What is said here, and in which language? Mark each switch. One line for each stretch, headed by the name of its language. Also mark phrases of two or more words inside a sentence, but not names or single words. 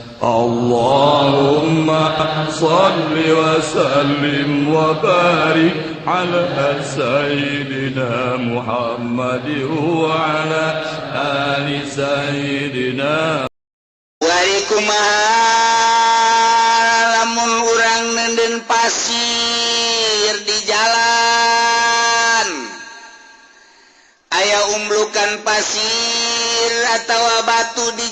Arabic: اللهم صل وسلم وبارك على سيدنا محمد وعلى آل سيدنا. Waalaikumsalam.
Sundanese: Lamun urang nenden pasir di jalan, aya umblukan pasir atau batu di